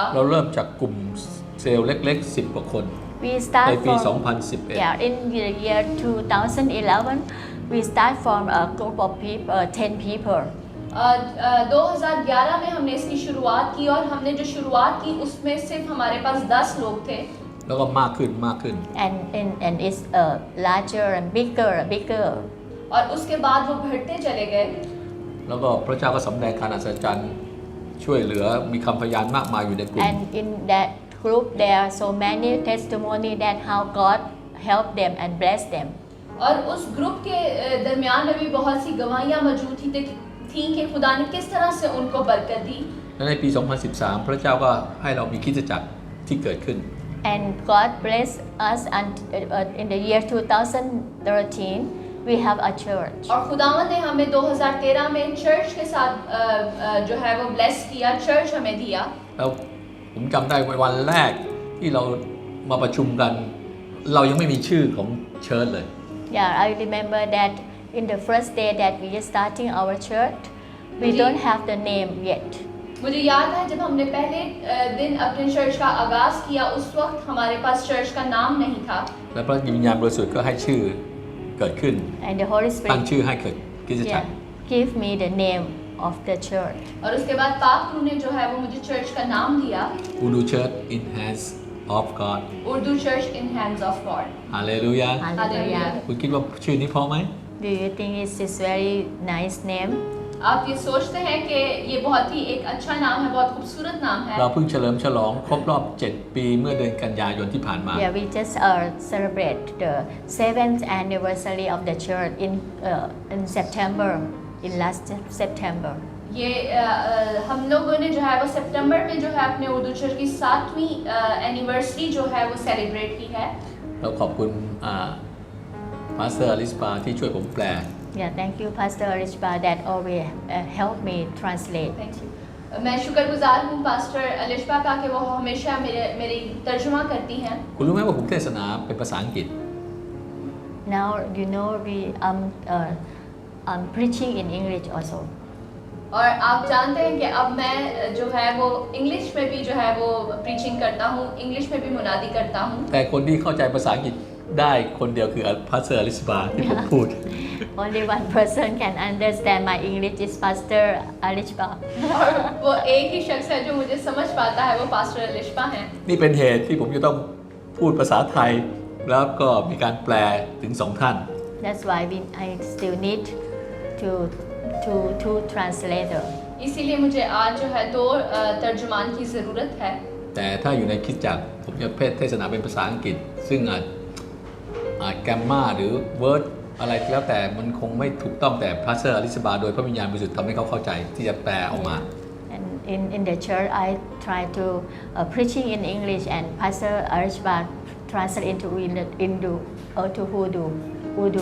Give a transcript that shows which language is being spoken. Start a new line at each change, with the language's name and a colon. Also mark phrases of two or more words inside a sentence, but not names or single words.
Thai: เราเริ่มจากกลุ่มเซลล์เล็กๆ10 กว่าคน
English: We start
Thai: ในปี
English: from 2011 yeah, in the year 2011, we start from a group of people, 10 people.
Urdu: 2011 میں ہم نے اس کی شروعات کی اور ہم نے جو شروعات کی اس میں صرف ہمارے پاس 10 لوگ تھے
Thai: แล้วก็มากขึ้น
English: And it's larger and bigger.
Urdu: اور اس کے بعد وہ بڑھتے چلے گئے
Thai: แล้วก็พระเจ้าก็สำแดงการอัศจรรย์ช่วยเหลือมีคำพยานมากมายอยู่ในกลุ่ม
English: And in that group, there are so many testimony that how God helped them and blessed them.
Urdu: اور اس گروپ کے درمیان میں بھی بہت سی گواہیاں موجود تھی کہ خدا نے کس طرح سے ان کو برکت دی
Thai: และในปี 2013 พระเจ้าก็ให้เรามีคริสตจักรที่เกิดขึ้น
English: And God blessed us, and in the year 2013, we have a church.
Urdu: اور خداوند نے ہمیں 2013 میں چرچ کے ساتھ جو ہے وہ بلیس کیا چرچ ہمیں دیا
Thai: แล้วผมจำได้วันแรกที่เรามาประชุมกัน เรายังไม่มีชื่อของเชิญเลย
English: Yeah, I remember that in the first day that we are starting our church, we don't have the name yet.
Urdu: مجھے یاد ہے جب ہم نے پہلے دن اپنے چرچ کا آغاز کیا اس وقت ہمارے پاس چرچ کا نام نہیں تھا
Thai: และพระวิญญาณบริสุทธิ์ก็ให้ชื่อเกิดขึ้น
English: And the Holy
Thai: ตั้ง
English: Spirit,
Thai: ชื่อให้เกิดคริสตจักร
English: yeah, give me the name of the church.
Urdu: اور اس کے بعد پاک روح نے جو ہے وہ مجھے چرچ کا نام دیا, Udu Church in Hands of God
Thai: อุรดู Church in Hands of God ฮาเลลูยา
English: Hallelujah.
Thai: คุณคิดว่าชื่อนี้เพราะไหม
English: Do you think it's this very nice name?
Urdu: آپ یہ سوچتے ہیں کہ یہ بہت ہی ایک اچھا نام ہے، بہت خوبصورت نام ہے.
Thai: เราเพิ่งเฉลิมฉลองครบรอบ 7 ปีเมื่อเดือนกันยายนที่ผ่านมา
English: Yeah, we just celebrate the 7th anniversary of the church in September, in last September.
Urdu: یہ ہم لوگوں نے جو ہے وہ ستمبر میں جو ہے اپنے اردو چرچ کی 7ویں اینیورسری جو ہے وہ سیلیبریٹ کی ہے.
Thai: เราขอบคุณพาสเตอร์อลิสปาที่ช่วยผมแปล
English: Yeah, thank you, Pastor Arishba, that always help me translate. Thank you.
Urdu: میں شکرگزار ہوں پاسٹر الشبہ کا کہ وہ ہمیشہ میری ترجمہ کرتی ہیں.
Thai: คุณรู้ไหมว่าผมเทศนาเป็นภาษาอังกฤษ
English: Now you know I'm preaching in English also.
Urdu: اور آپ جانتے ہیں کہ اب میں جو ہے وہ انگلش میں بھی جو ہے وہ پریچنگ کرتا ہوں، انگلش میں بھی منادی کرتا ہوں.
Thai: แต่คนที่เข้าใจภาษาอังกฤษได้คนเดียวคือพาสเตอร์อลิสปาที่ผมพูด
English: Only one person can understand my English is Pastor Arishba.
Urdu: اور وہ ایک ہی شخص ہے جو مجھے سمجھ پاتا ہے، وہ پاسٹر الشبہ ہیں.
Thai: นี่เป็นเหตุที่ผมจะต้องพูดภาษาไทย แล้วก็มีการแปลถึง 2 ท่าน
English: That's why I still need two translator.
Urdu: اسی لیے مجھے آج جو ہے 2 ترجمان کی ضرورت ہے.
Thai: แต่ถ้าอยู่ในคริสตจักรผมจะเทศนาเป็นภาษาอังกฤษ ซึ่งอาจแกรมมาหรือเวิร์ดอะไรก็แล้วแต่มันคงไม่ถูกต้องแต่พาสเตอร์อลิสบาโดยพระวิญญาณบริสุทธิ์ทำให้เขาเข้าใจที่จะแปลออกมา
English: And in the church, I try to preaching in English, and Pastor Arishba translate into Hindu or to Urdu.